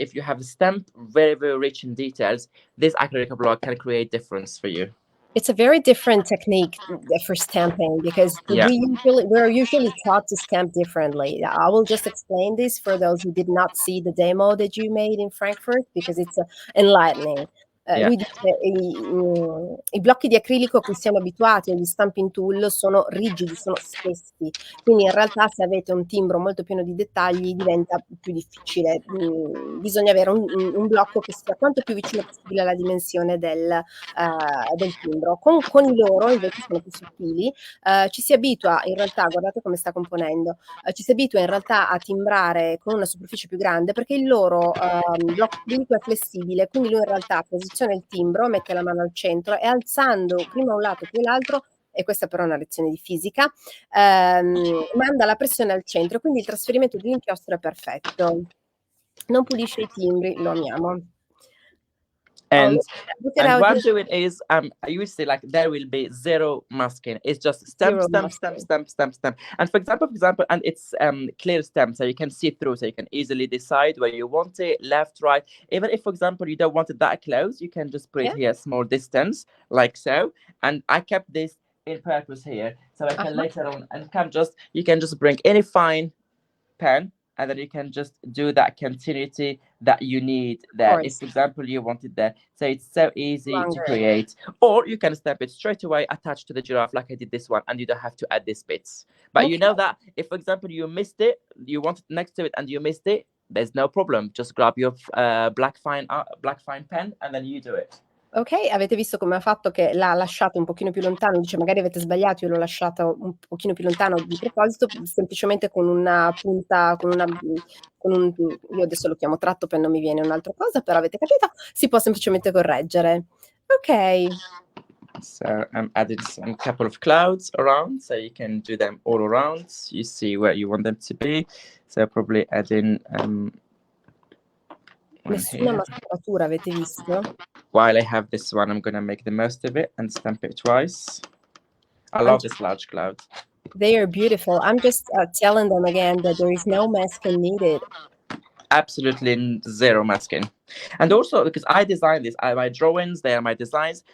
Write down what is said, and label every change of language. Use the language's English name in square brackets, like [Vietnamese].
[English] If you have a stamp very, very rich in details, this acrylic block can create difference for you. It's a very different technique for stamping because we're usually taught to stamp differently. I will just explain this for those who did not see the demo that you made in Frankfurt because it's enlightening. [Italian] Lui dice i blocchi di acrilico a cui siamo abituati, agli stamping tool, sono rigidi, sono spessi, quindi in realtà se avete un timbro molto pieno di dettagli diventa più difficile. Bisogna avere un blocco che sia quanto più vicino possibile alla dimensione del timbro. Con i loro invece sono più sottili, ci si abitua in realtà, guardate come sta componendo, ci si abitua in realtà a timbrare con una superficie più grande perché il loro blocco acrilico è flessibile, quindi lui in realtà posiziona il timbro, mette la mano al centro e alzando prima un lato poi l'altro, e questa però è una lezione di fisica, manda la pressione al centro, quindi il trasferimento dell'inchiostro è perfetto. Non pulisce i timbri, lo amiamo. [English] And look at how what I'm it doing is you will see like there will be zero masking. It's just stamp, zero stamp, stamp, masking. stamp, stamp, stamp. And for example, and it's clear stamp, so you can see through, so you can easily decide where you want it, left, right. Even if, for example, you don't want it that close, you can just put it here, small distance, like so. And I kept this in purpose here, so I can later on and you can just bring any fine pen, and then you can just do that continuity that you need there. If, for example, you want it there, so it's so easy to create. Or you can stamp it straight away attached to the giraffe, like I did this one, and you don't have to add these bits. But you know that if, for example, you missed it, you want it next to it, and you missed it, there's no problem. Just grab your black fine pen, and then you do it. [Italian] Ok, avete visto come ha fatto, che l'ha lasciato un pochino più lontano, dice magari avete sbagliato, io l'ho lasciato un pochino più lontano di proposito, semplicemente con una punta, io adesso lo chiamo tratto per non mi viene un'altra cosa, però avete capito, si può semplicemente correggere. Ok. [English] So I'm adding some couple of clouds around, so you can do them all around. You see where you want them to be. So probably adding [Italian] Nessuna mascheratura, avete visto? [English] While I have this one, I'm gonna make the most of it and stamp it twice. I love this large cloud. They are beautiful. I'm just telling them again that there is no masking needed. Absolutely zero masking. And also because I designed this, my drawings, they are my designs.